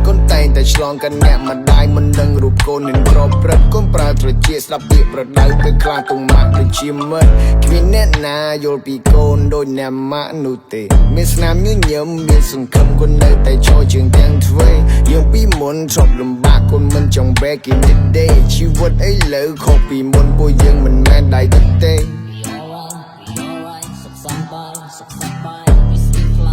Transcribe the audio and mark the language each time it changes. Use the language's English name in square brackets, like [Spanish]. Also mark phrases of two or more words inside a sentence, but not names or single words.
[Khmer] កូនតែងតែឆ្លងកាត់អ្នកម្ដាយមិនដឹងរូបកូននឹងប្រព្រឹត្តកូនប្រើត្រចៀកស្ដាប់ពាក្យប្រដៅពេលខ្លះទុំម៉ាក់ដូចជាមិត្តគ្មានអ្នកណាយល់ពីកូនដូចអ្នកម៉ាក់នោះទេមានស្នាមញញឹមមានសង្ឃឹមកូននៅតែឈរជើងទាំងទ្វេយើងពីមុនជាប់លំបាកកូនមិនចង់ [English] back in the day [Khmer] ជីវិតឥឡូវខុសពីមុនពួកយើងមិនមែនដៃទឹកទេ